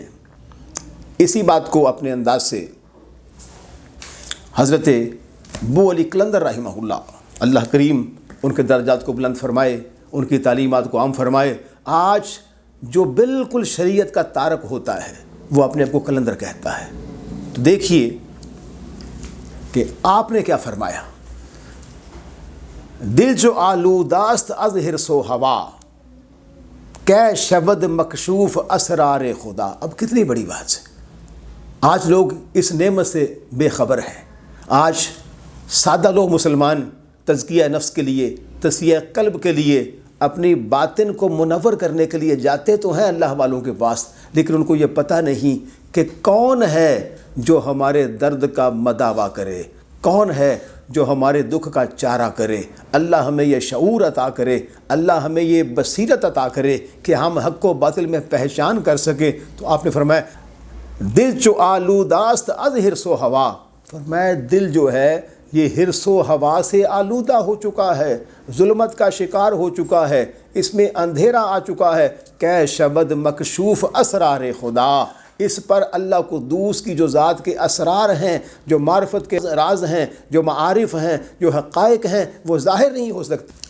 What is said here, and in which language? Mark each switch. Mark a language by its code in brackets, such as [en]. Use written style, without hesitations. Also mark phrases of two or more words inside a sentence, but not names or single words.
[ur] اسی بات کو اپنے انداز سے حضرت ابو علی قلندر [ar] رحمہ اللہ [ur] کریم ان کے درجات کو بلند فرمائے، ان کی تعلیمات کو عام فرمائے، آج جو بالکل شریعت کا تارک ہوتا ہے وہ اپنے آپ کو قلندر کہتا ہے۔ تو دیکھیے کہ آپ نے کیا فرمایا، [fa] دل جو آلوداست از حرص و ہوا کہ شود مکشوف اسرار خدا۔ [ur] اب کتنی بڑی بات ہے، آج لوگ اس نعمت سے بے خبر ہیں۔ آج سادہ لوگ مسلمان تزکیہ نفس کے لیے، تصفیہ قلب کے لیے، اپنی باطن کو منور کرنے کے لیے جاتے تو ہیں اللہ والوں کے پاس، لیکن ان کو یہ پتہ نہیں کہ کون ہے جو ہمارے درد کا مداوا کرے، کون ہے جو ہمارے دکھ کا چارہ کرے۔ اللہ ہمیں یہ شعور عطا کرے، اللہ ہمیں یہ بصیرت عطا کرے کہ ہم حق و باطل میں پہچان کر سکیں۔ تو آپ نے فرمایا [fa] دل چو آلوداست از حرص و ہوا، [ur] فرمایا دل جو ہے یہ حرص و ہوا سے آلودہ ہو چکا ہے، ظلمت کا شکار ہو چکا ہے، اس میں اندھیرا آ چکا ہے۔ [fa] کہ شبد مکشوف اسرار خدا، [ur] اس پر اللہ قدوس کی جو ذات کے اسرار ہیں، جو معرفت کے راز ہیں، جو معارف ہیں، جو حقائق ہیں، وہ ظاہر نہیں ہو سکتے۔